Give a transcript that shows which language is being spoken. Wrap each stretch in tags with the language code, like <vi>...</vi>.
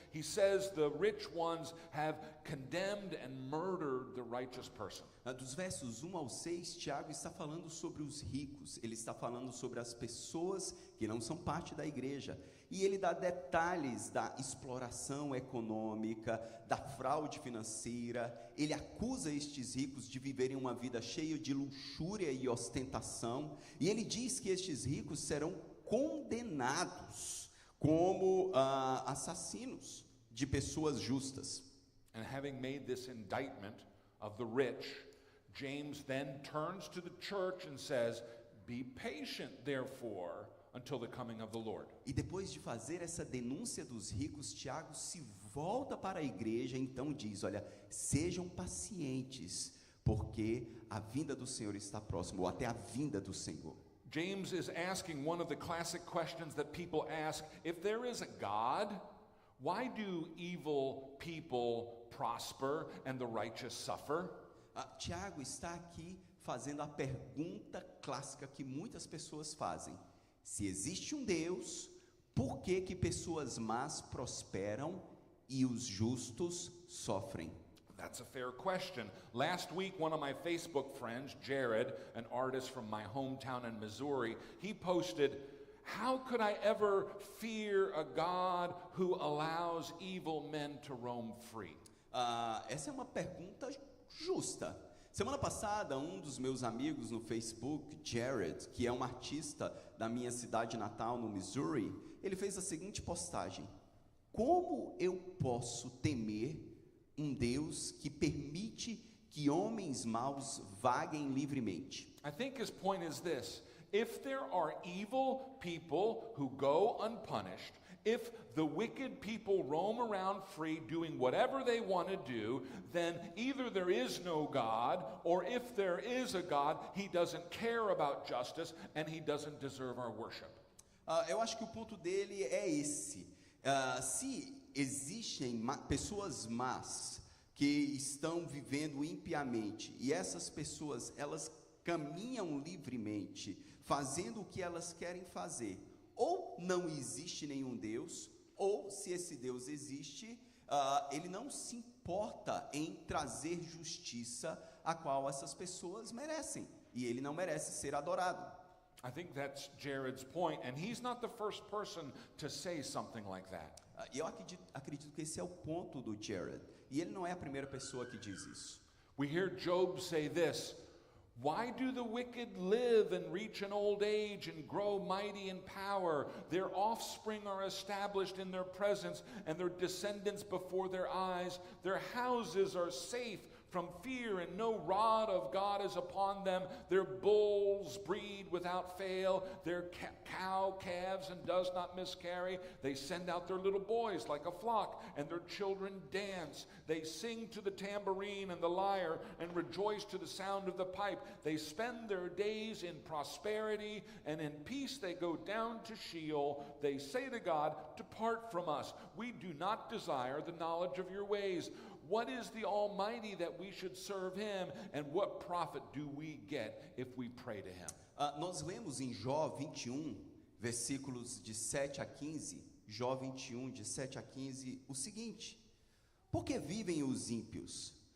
<en>He says the rich ones have condemned and murdered the righteous person.</en> <pt>Dos versos 1 ao 6, Tiago está falando sobre os ricos. Ele está falando sobre as pessoas que não são parte da igreja. E ele dá detalhes da exploração econômica, da fraude financeira. Ele acusa estes ricos de viverem uma vida cheia de luxúria e ostentação. E ele diz que estes ricos serão condenados como assassinos de pessoas justas.</pt> <en>And having made this indictment of the rich, James then turns to the church and says, "Be patient, therefore, until the coming of the Lord."</en> <pt>E depois de fazer essa denúncia dos ricos, Tiago se volta para a igreja e então diz, olha, sejam pacientes, porque a vinda do Senhor está próxima, ou até a vinda do Senhor.</pt> <en>James is asking one of the classic questions that people ask: if there is a God, why do evil people prosper and the righteous suffer?</en> <pt>Tiago está aqui fazendo a pergunta clássica que muitas pessoas fazem. Se existe um Deus, por que que pessoas más prosperam e os justos sofrem?</pt> <en>That's a fair question. Last week, one of my Facebook friends, Jared, an artist from my hometown in Missouri, he posted, "How could I ever fear a God who allows evil men to roam free?"</en> <pt>Essa é uma pergunta justa. Semana passada, um dos meus amigos no Facebook, Jared, que é um artista da minha cidade natal, no Missouri, ele fez a seguinte postagem: como eu posso temer um Deus que permite que homens maus vaguem livremente?</pt> <en>I think his point is this: if there are evil people who go unpunished, if the wicked people roam around free doing whatever they want to do, then either there is no God, or if there is a God, he doesn't care about justice and he doesn't deserve our worship.</en> <pt>Eu acho que o ponto dele é esse. Se existem pessoas más que estão vivendo impiamente e essas pessoas elas caminham livremente, fazendo o que elas querem fazer, ou não existe nenhum Deus, ou se esse Deus existe, ele não se importa em trazer justiça a qual essas pessoas merecem, e ele não merece ser adorado.</pt> <en>I think that's Jared's point, and he's not the first person to say something like that.</en> <pt>E eu acredito que esse é o ponto do Jared, e ele não é a primeira pessoa que diz isso.</pt> <en>We hear Job say this: "Why do the wicked live and reach an old age and grow mighty in power? Their offspring are established in their presence and their descendants before their eyes. Their houses are safe from fear, and no rod of God is upon them. Their bulls breed without fail, their cow calves and does not miscarry. They send out their little boys like a flock, and their children dance. They sing to the tambourine and the lyre, and rejoice to the sound of the pipe. They spend their days in prosperity, and in peace they go down to Sheol. They say to God, depart from us. We do not desire the knowledge of your ways. What is the Almighty that we should serve him? And what profit do we get if we pray to him?</en> <pt>Nós lemos em Jó 21, versículos de 7 a 15, Jó 21, de 7 a 15, o seguinte: Por que vivem os ímpios?</pt>